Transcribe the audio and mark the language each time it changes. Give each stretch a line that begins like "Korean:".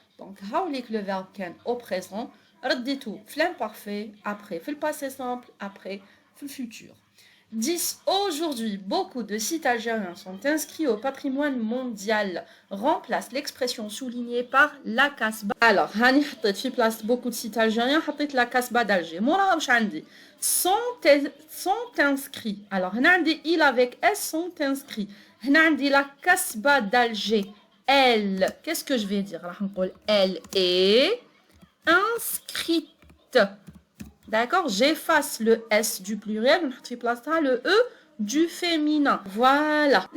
French: Donc,
Arabic: haoulik
French: le verbe can au présent.
Arabic: رديتو في
French: l'imparfait, après في le passé simple, après في le futur. 10. Aujourd'hui, beaucoup de sites algériens sont inscrits au patrimoine mondial. Remplace l'expression soulignée par la Casbah. Alors, Hani
Arabic: حطيت في
French: place beaucoup de sites algériens,
Arabic: حطيت
French: la Casbah d'Alger.
Arabic: موراها واش عندي sont inscrits.
French: Alors,
Arabic: هنا عندي
French: il avec s sont inscrits. هنا عندي la Casbah d'Alger. Elle, qu'est-ce que je vais dire?
Arabic: راح نقول
French: elle est inscrite. D'accord? J'efface le S du pluriel, on place le E du féminin. Voilà.